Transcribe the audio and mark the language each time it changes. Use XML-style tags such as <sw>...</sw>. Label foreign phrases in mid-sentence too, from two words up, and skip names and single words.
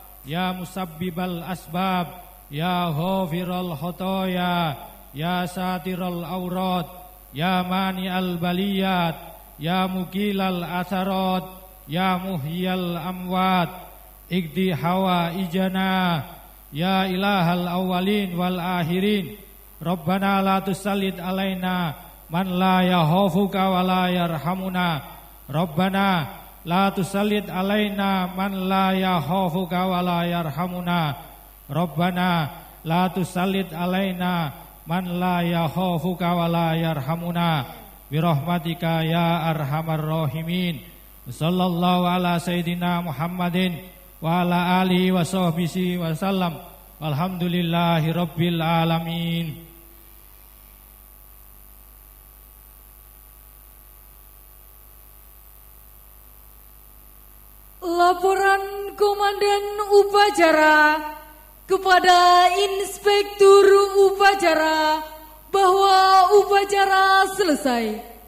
<ar>يا مسبب الأسباب، يا غافر الخطايا، يا ساتر العورات، يا مانع البليات، يا مقيل العثرات, يا محيي الأموات، اقض حوائجنا، يا إله الأولين والآخرين، ربنا لا تسلط علينا من لا يخافك ولا يرحمنا، ربنا لا تسلط علينا من لا يخافك ولا يرحمنا، ربنا لا تسلط علينا من لا يخافك ولا يرحمنا، برحمتك يا أرحم الراحمين. صلى الله على سيدنا محمد وعلى آله وصحبه وسلم، والحمد لله رب العالمين.</ar> <id>Laporan Komandan Upacara kepada Inspektur Upacara bahwa upacara selesai.</id>